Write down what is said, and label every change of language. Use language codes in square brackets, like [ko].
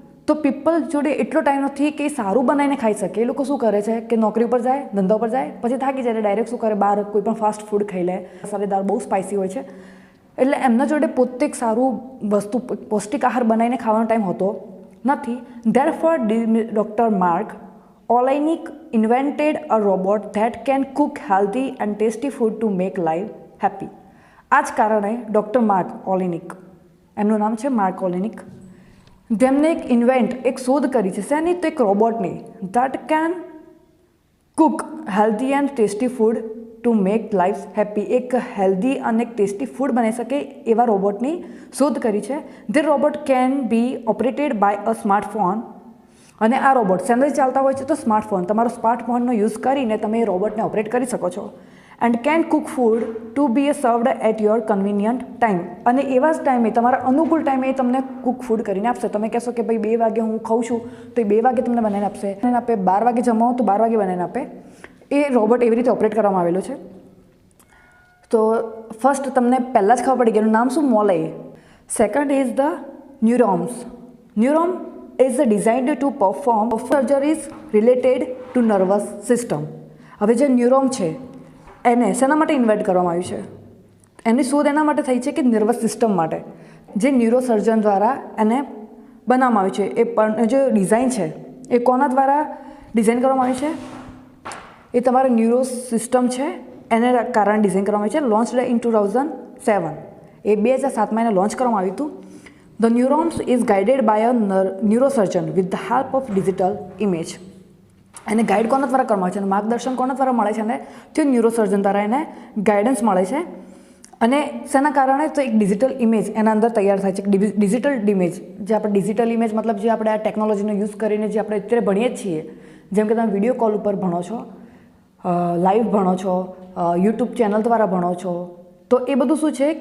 [gu] તો પીપલ જોડે એટલો ટાઈમ નથી કે સારું બનાવીને ખાઈ શકે. એ લોકો શું કરે છે કે નોકરી ઉપર જાય, ધંધા ઉપર જાય, પછી થાકી જાય ડાયરેક્ટ શું કરે, બહાર કોઈ પણ ફાસ્ટ ફૂડ ખાઈ લે. મસાલેદાર બહુ સ્પાઇસી હોય છે, એટલે એમના જોડે પોતે એક સારું વસ્તુ પૌષ્ટિક આહાર બનાવીને ખાવાનો ટાઈમ હોતો નથી. [en] Therefore doctor Mark Oleynik invented a robot that can cook healthy and tasty food to make life happy. [gu] આ જ કારણે ડૉક્ટર માર્ક ઓલેનિક, એમનું નામ છે માર્ક ઓલેનિક, જેમને એક શોધ કરી છે શેની? તો એક રોબોટની. [en] That can cook healthy and tasty food to make life happy. [gu] એક હેલ્ધી અને એક ટેસ્ટી ફૂડ બનાવી શકે એવા રોબોટની શોધ કરી છે. [en] They robot can be operated by a smartphone. [gu] અને આ રોબોટ શેનાથી ચાલતા હોય છે? તો સ્માર્ટફોન. તમારો સ્માર્ટફોનનો યુઝ કરીને તમે એ રોબોટને ઓપરેટ કરી શકો છો. [en] And can cook food to be served at your convenient time. [gu] અને એવા જ ટાઈમે, તમારા અનુકૂળ ટાઈમે એ તમને કુક ફૂડ કરીને આપશે. તમે કહેશો કે ભાઈ 2 વાગે હું ખાઉં છું તો એ 2 વાગે તમને બનાવીને આપશે. આપે 12 વાગે જમાવો તો 12 વાગે બનાવીને આપે. એ રોબોટ એવી રીતે ઓપરેટ કરવામાં આવેલો છે. તો ફર્સ્ટ તમને પહેલાં જ ખબર પડી ગઈ, એનું નામ શું? [en] Moley. Second is the neurons. Neuron is designed to perform surgeries related to nervous system. [gu] હવે જે ન્યુરોન છે એને શેના માટે ઇન્વેન્ટ કરવામાં આવ્યું છે? એની શોધ એના માટે થઈ છે કે નર્વસ સિસ્ટમ માટે, જે ન્યુરોસર્જન દ્વારા એને બનાવવામાં આવ્યું છે. એ પણ જે ડિઝાઇન છે એ કોના દ્વારા ડિઝાઇન કરવામાં આવી છે? એ તમારા ન્યુરો સિસ્ટમ છે એને કારણે ડિઝાઇન કરવામાં આવી છે. [en] Launched in 2007. [gu] એ 2007માં એને લોન્ચ કરવામાં આવ્યું હતું. [en] The neurons is guided by a neurosurgeon with the help of digital image. [gu] એને ગાઈડ કોના દ્વારા કરવામાં આવે છે અને માર્ગદર્શન કોના દ્વારા મળે છે? અને તે ન્યુરોસર્જન દ્વારા એને ગાઈડન્સ મળે છે. અને શેના કારણે? તો એક ડિજિટલ ઇમેજ એના અંદર તૈયાર થાય છે. ડિજિટલ ઇમેજ, જે આપણે ડિજિટલ ઇમેજ મતલબ જે આપણે આ ટેકનોલોજીનો યુઝ કરીને જે આપણે અત્યારે ભણીએ જ છીએ, જેમ કે તમે વિડીયો કોલ ઉપર ભણો છો, લાઈવ ભણો છો, યુટ્યુબ ચેનલ દ્વારા ભણો છો, તો એ બધું શું છે?